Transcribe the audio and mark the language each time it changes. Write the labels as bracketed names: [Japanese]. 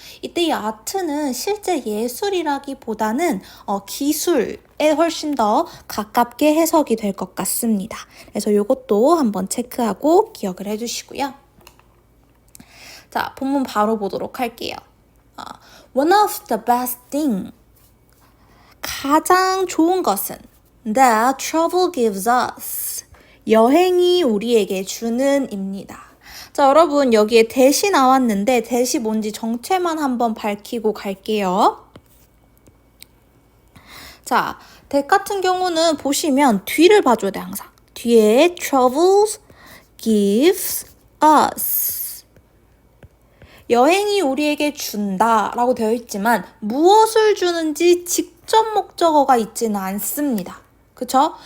[Korean] 이때 이 아트는 실제 예술이라기보다는 기술에 훨씬 더 가깝게 해석이 될 것 같습니다. 그래서 이것도 한번 체크하고 기억을 해주시고요. 자, 본문 바로 보도록 할게요. [English] One of the best thing, [Korean] 가장 좋은 것은 [English] that travel gives us, [Korean] 여행이 우리에게 주는 입니다. 자, 여러분 여기에 대시 나왔는데 대시 뭔지 정체만 한번 밝히고 갈게요. 자, that 같은 경우는 보시면 뒤를 봐줘야 돼 항상. 뒤에 [English] travels gives us, [Korean] 여행이 우리에게 준다 라고 되어 있지만 무엇을 주는지 직접 목적어가 있지는 않습니다. 그쵸?